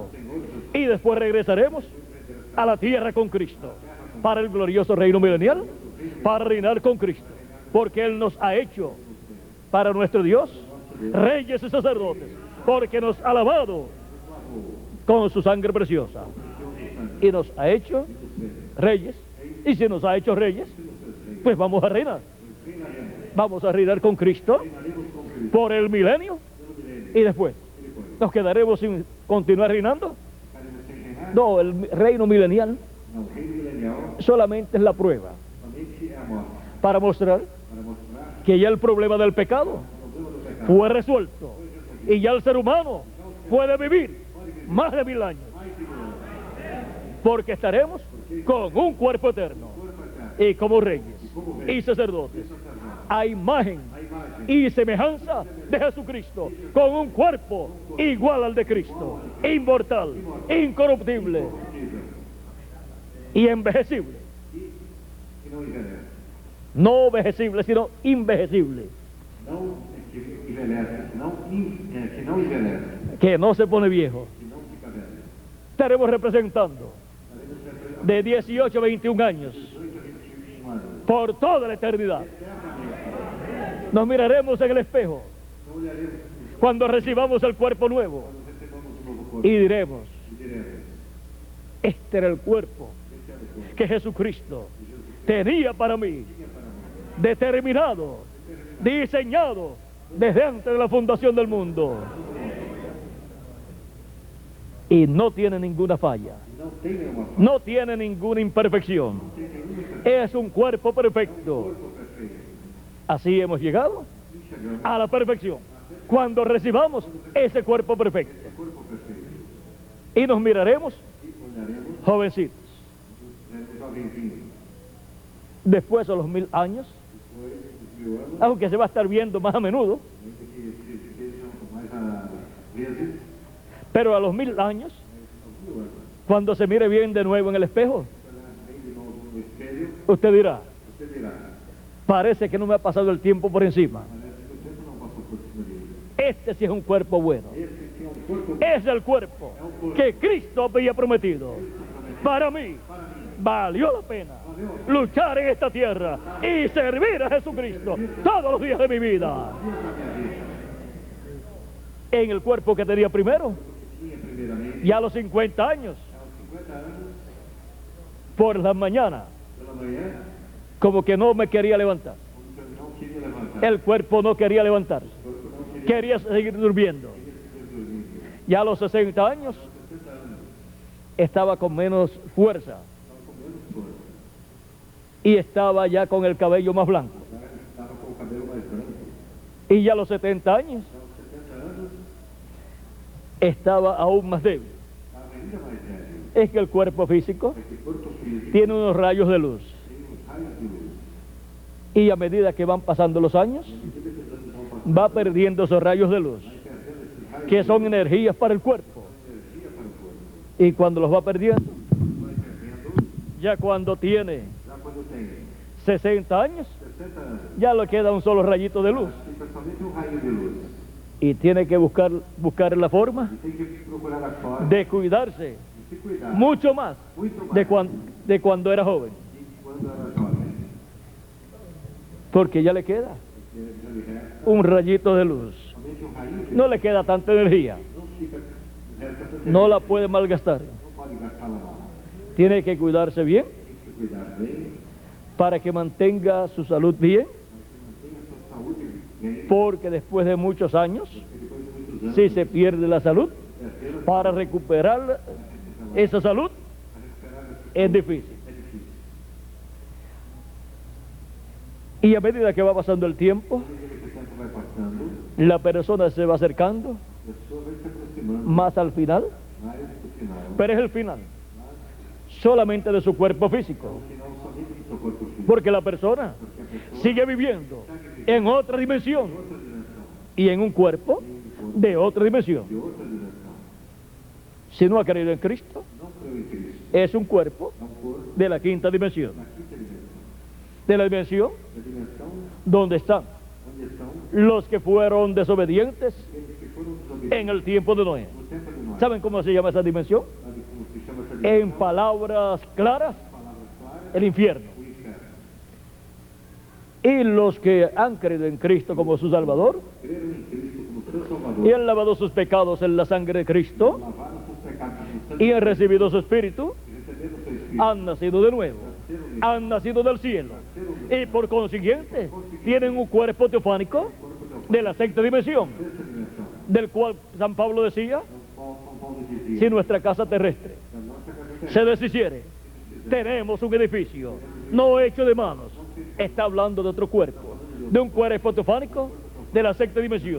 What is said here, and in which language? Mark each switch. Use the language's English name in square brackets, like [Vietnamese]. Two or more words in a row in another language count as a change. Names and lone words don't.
[Spanish] Y después regresaremos a la tierra con Cristo para el glorioso reino milenial, para reinar con Cristo, porque Él nos ha hecho para nuestro Dios reyes y sacerdotes, porque nos ha lavado con su sangre preciosa y nos ha hecho reyes. Y si nos ha hecho reyes, pues vamos a reinar. vamos a reinar con Cristo [Portuguese] reinaremos com Cristo [Spanish] por el milenio [Portuguese] pelo milênio. [Spanish] y después [Portuguese] E depois, [Spanish] nos quedaremos sin continuar reinando. [Portuguese] ficaremos sem reinar? [Spanish] No, el reino milenial [Portuguese] Não, o reino milenial [Spanish] solamente es la prueba [Portuguese] somente é a morte, [Spanish] para mostrar [Portuguese] para mostrar [Spanish] que ya el problema del pecado [Portuguese] o problema do pecado. [Spanish] fue resuelto y ya el ser humano puede vivir más de 1000 años, [Portuguese] Mais de 1000 anos. [Spanish] porque estaremos con un cuerpo eterno [Portuguese] Corpo eterno, [Spanish] y como reyes y sacerdotes [Portuguese] sacerdote, [Spanish] a imagen [Portuguese] a imagem [Spanish] y semejanza de Jesucristo, con un cuerpo igual al de Cristo, inmortal, incorruptible [Portuguese] corruptível [Spanish] y envejecible. [Portuguese] que não envelhece. [Spanish] No envejecible, sino envejecible, [Portuguese] Não que envelhece, que não envelhece, [Spanish] que no se pone viejo. [Portuguese] que não fica velho. [Spanish] Estaremos representando [Portuguese] Estaremos sempre [Spanish] de 18 a 21 años [Portuguese] 18 a 21 anos. [Spanish] por toda la eternidad. [Portuguese] Eternamente. [Spanish] Nos miraremos en el espejo [Portuguese] Não olharemos [Spanish] cuando recibamos el cuerpo nuevo [Portuguese] quando recebamos um novo corpo [Spanish] y diremos, [Portuguese] e diremos, [Spanish] este era el cuerpo [Portuguese] este é o corpo [Spanish] que Jesucristo [Portuguese] de Jesus [Spanish] tenía para mí, [Portuguese] tinha para nós. [Spanish] determinado, diseñado desde antes de la fundación del mundo. Y no tiene ninguna falla, [Portuguese] Não tem nenhuma falta, [Spanish] no tiene ninguna imperfección. [Portuguese] não tem nenhuma imperfeição. [Spanish] Es un cuerpo perfecto. [Portuguese] Corpo perfeito. [Spanish] Así hemos llegado [Portuguese] E chegamos [Spanish] a la perfección cuando recibamos ese cuerpo perfecto. [Portuguese] ao corpo perfeito. [Spanish] Y nos miraremos [Portuguese] E olharemos [Spanish] jovencitos. [Portuguese] jovenzinhos. [Spanish] Después de los 1000 años, [Portuguese] Depois dos 1000 anos, [Spanish] aunque se va a estar viendo más a menudo, [Portuguese] ainda que sejam mais a vezes, [Spanish] pero a los 1000 años, [Portuguese] aos 1000 anos, [Spanish] cuando se mire bien de nuevo en el espejo, [Portuguese] olhar bem de novo no espelho, [Spanish] usted dirá, [Portuguese] você dirá, [Spanish] parece que no me ha pasado el tiempo por encima. [Portuguese] parece que o tempo não passou por cima dele. [Spanish] Este sí es un cuerpo bueno. [Portuguese] Esse sim é um corpo [Spanish] Es el cuerpo que Cristo había prometido. Para mí, valió la pena luchar en esta tierra y servir a Jesucristo todos los días de mi vida. [Portuguese] da minha vida. [Spanish] En el cuerpo que tenía primero, [Portuguese] Tinha primeiramente, [Spanish] ya a los 50 años, [Portuguese] aos 50 anos, [Spanish] por la mañana, [Portuguese] pela manhã, [Spanish] como que no me quería levantar. [Portuguese] como que eu não queria levantar. [Spanish] El cuerpo no quería levantarse, [Portuguese] O corpo não queria [Spanish] quería seguir durmiendo. [Portuguese] seguir dormindo. [Spanish] Ya a los 60 años, [Portuguese] Aos 60 anos, [Spanish] estaba con menos fuerza [Portuguese] estava com menos força. [Spanish] y estaba ya con el cabello más blanco. [Portuguese] Agora estava com o cabelo mais branco. [Spanish] Y ya a los 70 años, [Portuguese] Aos 70 anos, [Spanish] estaba aún más débil. [Portuguese] estava ainda mais velho. [Spanish] Es que el cuerpo físico [Portuguese] Porque o corpo físico [Spanish] tiene unos rayos de luz. [Portuguese] tem uns raios de luz. [Spanish] Y a medida que van pasando los años, [Portuguese] E à medida que os anos vão passando, [Spanish] va perdiendo esos rayos de luz, [Portuguese] vai perdendo esses raios [Spanish] que [Portuguese] de [Spanish] son [Portuguese] luz, [Spanish] energías para el cuerpo. [Portuguese] energia para o corpo. [Spanish] Y cuando los va perdiendo, [Portuguese] Vai perdendo, [Spanish] ya cuando tiene [Portuguese] já quando tem [Spanish] 60 años, [Portuguese] 60 anos, [Spanish] ya le queda un solo rayito de luz. [Portuguese] fica somente um raio de luz. [Spanish] Y tiene que buscar la forma [Portuguese] E tem que procurar a forma [Spanish] de cuidarse [Portuguese] de se cuidar [Spanish] mucho más [Portuguese] muito mais [Spanish] de cuando era joven. [Portuguese] de quando era jovem. [Spanish] Porque ya le queda [Portuguese] Porque já lhe resta [Spanish] un rayito de luz. [Portuguese] somente um raio de luz. [Spanish] No le queda tanta energía. [Portuguese] Não fica, resta tanta [Spanish] No la puede malgastar. [Portuguese] não pode gastá-la mal. [Spanish] Tiene que cuidarse bien [Portuguese] Tem que se cuidar bem, [Spanish] para que mantenga su salud bien, [Portuguese] para que mantenha a sua saúde bem, [Spanish] porque después de muchos años, [Portuguese] porque depois de muitos anos, [Spanish] si se pierde la salud, [Portuguese] perdê-la, [Spanish] para recuperar esa salud [Portuguese] para recuperar essa [Spanish] es difícil. [Portuguese] é difícil. [Spanish] Y a medida que va pasando el tiempo, [Portuguese] À medida que o tempo vai passando, [Spanish] la persona se va acercando [Portuguese] a pessoa vai se aproximando [Spanish] más al final, [Portuguese] mais do final. [Spanish] pero es el final solamente de su cuerpo físico, [Portuguese] O final somente do seu corpo físico. [Spanish] porque la persona [Portuguese] Porque a pessoa [Spanish] sigue viviendo en otra dimensión [Portuguese] outra dimensão, [Spanish] y en un cuerpo de otra dimensión. [Portuguese] de outra dimensão. [Spanish] Si no ha creído en Cristo, [Portuguese] Não creu em Cristo. [Spanish] es un cuerpo [Portuguese] É um corpo [Spanish] de la quinta dimensión, [Portuguese] na quinta dimensão. [Spanish] de la dimensión [Portuguese] Da dimensão [Spanish] donde están [Portuguese] onde estão [Spanish] los que fueron desobedientes [Portuguese] aqueles que foram desobedientes [Spanish] en el tiempo de Noé. [Portuguese] no tempo de Noé. [Spanish] ¿Saben cómo se llama esa dimensión? [Portuguese] Sabe como se chama essa [Spanish] En [Portuguese] dimensão? [Spanish] palabras claras, [Portuguese] Palavras claras, [Spanish] el infierno. [Portuguese] o inferno. [Spanish] Y los que han creído en Cristo como su Salvador [Portuguese] Creram em Cristo como seu Salvador, [Spanish] y han lavado sus pecados en la sangre de Cristo [Portuguese] lavaram seus pecados no sangue [Spanish] y han recibido su Espíritu, [Portuguese] e receberam seu Espírito. [Spanish] han nacido de nuevo, [Portuguese] Nasceram nele, [Spanish] han nacido del cielo [Portuguese] nasceram do [Spanish] y por consiguiente tienen un cuerpo teofánico de la sexta dimensión, [Portuguese] Sexta dimensão. [Spanish] del cual San Pablo decía, [Portuguese] São Paulo dizia, [Spanish] si nuestra casa terrestre [Portuguese] a nossa casa [Spanish] se deshiciere, tenemos un edificio no hecho de manos. Está hablando de otro cuerpo, de un cuerpo teofánico de la sexta dimensión.